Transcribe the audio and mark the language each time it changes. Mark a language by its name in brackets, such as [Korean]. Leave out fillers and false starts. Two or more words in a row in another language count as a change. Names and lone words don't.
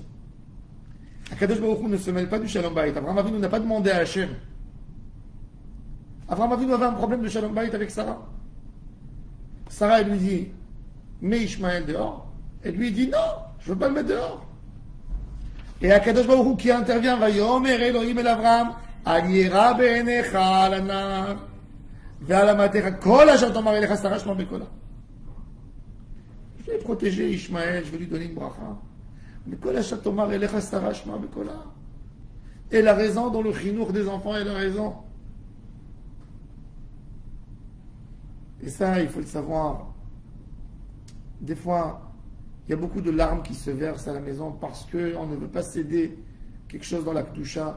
[Hebrew] הקדוש ברוך הוא [French] ne se mêle pas du [Hebrew] שלום בית. [French] Abraham Avinu n'a pas demandé à Hachem. Abraham Avinu avait un problème de [Hebrew] שלום בית [French] avec Sarah. Sarah, elle lui dit, mets Ishmaël dehors. Elle lui dit, non, je ne veux pas le mettre dehors. [Hebrew] Et הקדוש ברוך הוא [French] qui intervient, [Hebrew] ויאמר אלוהים אל אברהם אל ירע בעיניך על הנער ועל אמתך כל אשר תאמר אליך שרה שמע בקולה. [French] Je vais protéger Ishmaël, je vais lui donner une bracha. [Hebrew] Mais כל אשר תאמר אליך שרה שמע בקולה. [French] Elle a raison dans le chinour des enfants, elle a raison. Et ça, il faut le savoir. Des fois, il y a beaucoup de larmes qui se versent à la maison parce qu'on ne veut pas céder quelque chose dans la Kedusha.